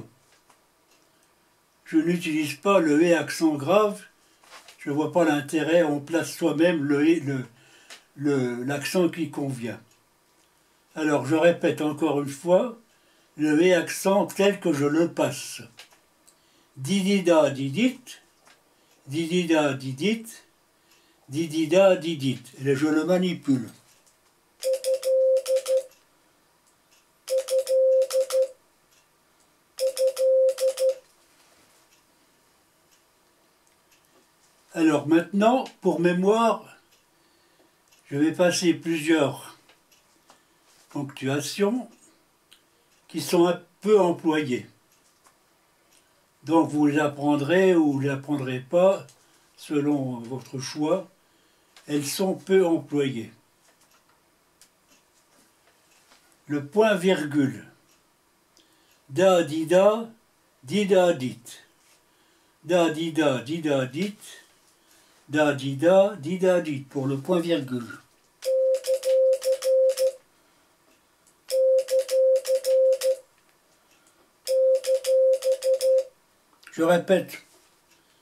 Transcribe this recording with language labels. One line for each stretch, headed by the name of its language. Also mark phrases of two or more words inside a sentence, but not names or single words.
French: Je n'utilise pas le E accent grave, je ne vois pas l'intérêt, on place soi-même l'accent qui convient. Alors, je répète encore une fois, le E accent tel que je le passe. Didida, didit, didida, didit, didida, didit. Et je le manipule. Alors maintenant, pour mémoire, je vais passer plusieurs ponctuations qui sont un peu employées. Donc vous les apprendrez ou vous ne les apprendrez pas, selon votre choix. Elles sont peu employées. Le point-virgule. Da, dida, dida, dit. Da, dida, dida, dit. Da, dida, dida, dit. Pour le point-virgule. Je répète